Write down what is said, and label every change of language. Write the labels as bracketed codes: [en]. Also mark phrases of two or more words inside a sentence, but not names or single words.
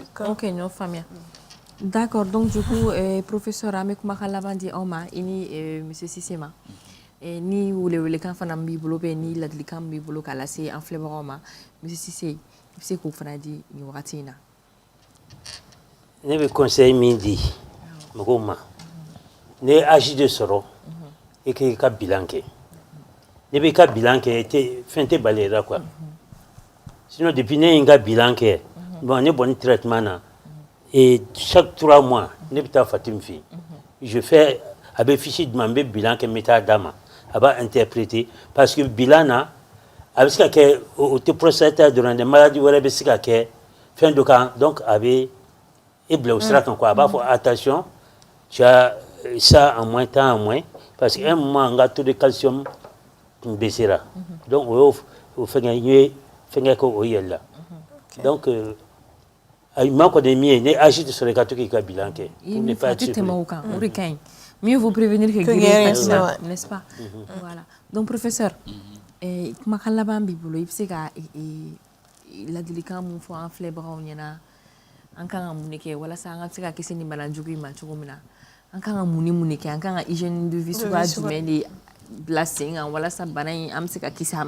[bm] Ok, n y'o faamuya. [fr] D'accord, donc du coup [bm] professeur an bɛ kumakan laban di aw ma i ni monsieur Cissé ma. Ni welewelekan fana b'i bolo bɛ ni ladilikan b'i bolo k'a lase an filɛbagaw ma monsieur Cissé i bɛ se k'o fana di nin wagati in na. Ne bɛ conseil min di mɔgɔw ma ne ye [fr] âge de [bm] sɔrɔ i k'i ka bilan kɛ ne b'i ka bilan kɛ fɛn tɛ bali la quoi sinon [fr] depuis ne [bm] ye n ka bilan kɛ bon ne bɔn traitement na [fr] et chaque [bm] 3 mois ne bɛ taa Fatim fɛ [fr] je fais [bm] a bɛ fiche di ma n bɛ bilan kɛ n bɛ taa d'a ma a b'a interpréter [fr] parce que [bm] bilan na a bɛ se ka kɛ o tɛ prostate dɔrɔn dɛ maladie wɛrɛ bɛ se ka kɛ fɛn dɔ kan donc a bɛ e bila o sira kan quoi a b'a fɔ [fr] attention tu as ça en moins temps en moins parce que [bm] un moment n ka [fr] taux de calcium [bm] tun baissera donc o y'o fɛngɛ n ye fɛngɛ kɛ o yɛlɛ la donc a ɲuman kɔni ye min ye ne [fr] âge de [bm] sɔrɔ i ka to k'i ka bilan kɛ [fr] pour ne pas être surpris. [bm] Tɛmɛ o kan o de ka ɲi. [fr] Mieux vaut prévenir que guérir, n'est-ce pas? Voilà. Donc, professeur, [bm] kumakan laban b'i bolo i bɛ se ka ladilikan mun fɔ an filɛbagaw ɲɛna an kan ka mun de kɛ walasa an ka se ka kisi nin bana jugu in ma cogo min na an kan ka mun ni mun de kɛ an kan ka [fr] hygiène de vie [bm] suguya jumɛn de bila sen kan walasa bana in an bɛ se ka kisi a ma.